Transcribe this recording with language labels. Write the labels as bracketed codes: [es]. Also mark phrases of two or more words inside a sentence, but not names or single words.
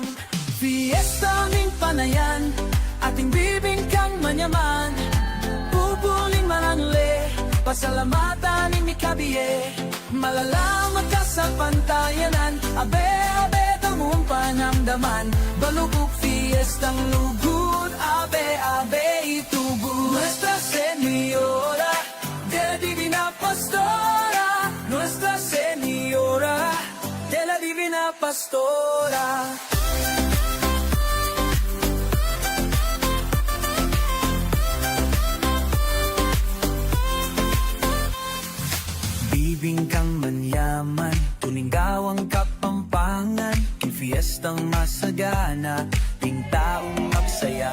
[pam] Fiesta ning panayan, ating bibingkang manyaman, pupuling mananle, pasalamatan ni Mikabiye. Malalaman ka sa pantayanan, abe tamong panamdaman, balubok fiestang lugod, abe itubod. [es] Nuestra Señora de la Divina Pastora, Nuestra Señora de la Divina Pastora. [pam] Bibingkang manyaman, tuninggawang kapampangan, yung fiestang masagana, ting taong magsaya.